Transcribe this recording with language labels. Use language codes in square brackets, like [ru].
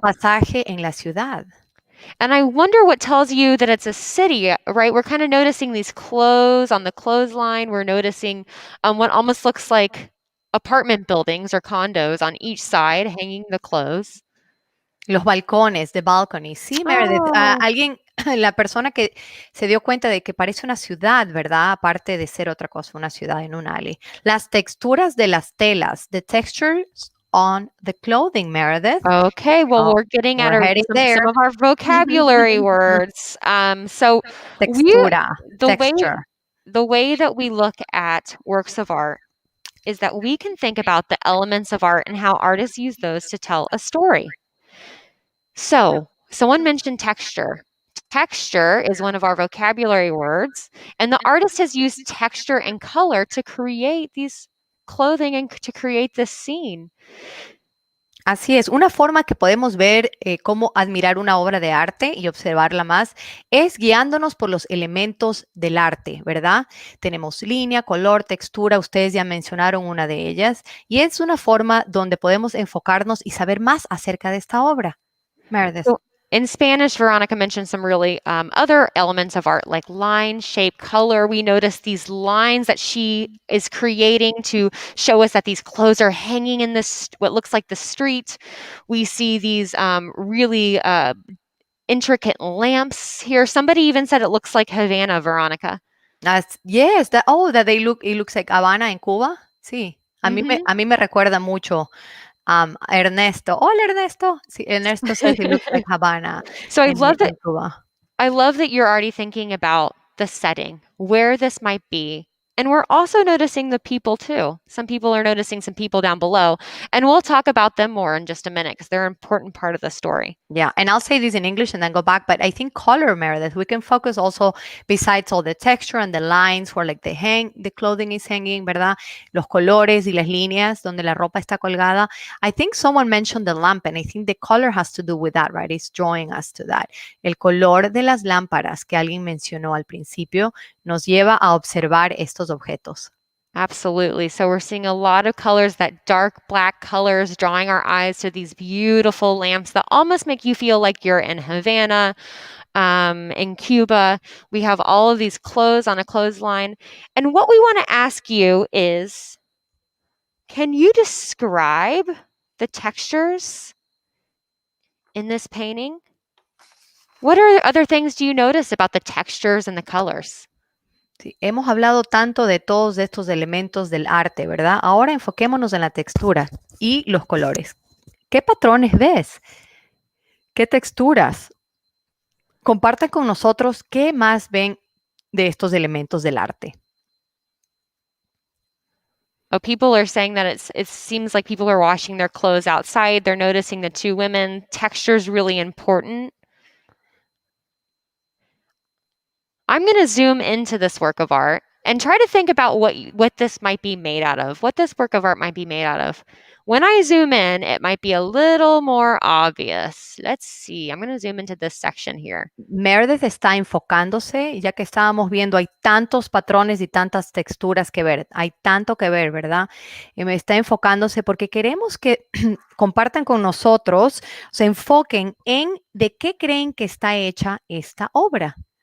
[es] Pasaje en la ciudad. [en] And I wonder what tells you that it's a city, right? We're kind of noticing these clothes on the clothesline. We're noticing what almost looks like apartment buildings or condos on each side hanging the clothes. [es] Los balcones, [en] the balcony. [es] Sí, Meredith. Alguien, la persona que se dio cuenta de que parece una ciudad, ¿verdad? Aparte de ser otra cosa, una ciudad en un alley. Las texturas de las telas, [en] the textures on the clothing, [es] Meredith. [en] Okay, well, we're getting at some of our vocabulary words. So [es] textura, texture. [en] the way that we look at works of art is that we can think about the elements of art and how artists use those to tell a story. So, someone mentioned texture. Texture is one of our vocabulary words, and the artist has used texture and color to create these clothing and to create this scene. [es] Así es, una forma que podemos ver cómo admirar una obra de arte y observarla más es guiándonos por los elementos del arte, ¿verdad? Tenemos línea, color, textura, ustedes ya mencionaron una de ellas, y es una forma donde podemos enfocarnos y saber más acerca de esta obra. Meredith. [en] So, in Spanish, Veronica mentioned some really other elements of art like line, shape, color. We notice these lines that she is creating to show us that these clothes are hanging in this, what looks like the street. We see these really intricate lamps here. Somebody even said it looks like Havana, Veronica. Yes, that it looks like [es] Habana en Cuba. Sí, a mí me recuerda mucho Ernesto. Hola, Ernesto. [en] Sí, Ernesto says it looks like Havana. So I love that. Cuba. I love that you're already thinking about the setting, where this might be. And we're also noticing the people too. Some people are noticing some people down below. And we'll talk about them more in just a minute because they're an important part of the story. Yeah, and I'll say this in English and then go back. But I think color, Meredith, we can focus also, besides all the texture and the lines where like the clothing is hanging, ¿verdad? [es] Los colores y las líneas donde la ropa está colgada. [en] I think someone mentioned the lamp, and I think the color has to do with that, right? It's drawing us to that. [es] El color de las lámparas que alguien mencionó al principio nos lleva a observar estos objetos. [en] Absolutely. So we're seeing a lot of colors, that dark black colors, drawing our eyes to these beautiful lamps that almost make you feel like you're in Havana, in Cuba. We have all of these clothes on a clothesline. And what we want to ask you is, can you describe the textures in this painting? What other things do you notice about the textures and the colors? [es] Sí, hemos hablado tanto de todos estos elementos del arte, ¿verdad? Ahora enfoquémonos en la textura y los colores. ¿Qué patrones ves? ¿Qué texturas? Compartan con nosotros qué más ven de estos elementos del arte. [en] Oh, people are saying that it seems like people are washing their clothes outside. They're noticing the two women. Texture is really important. I'm going to zoom into this work of art and try to think about what this might be made out of, what this work of art might be made out of. When I zoom in, it might be a little more obvious. Let's see. I'm going to zoom into this section here. [es] Meredith está enfocándose, ya que estábamos viendo, hay tantos patrones y tantas texturas que ver. Hay tanto que ver, ¿verdad? Y me está enfocándose porque queremos que compartan con nosotros, se enfoquen en de qué creen que está hecha esta obra.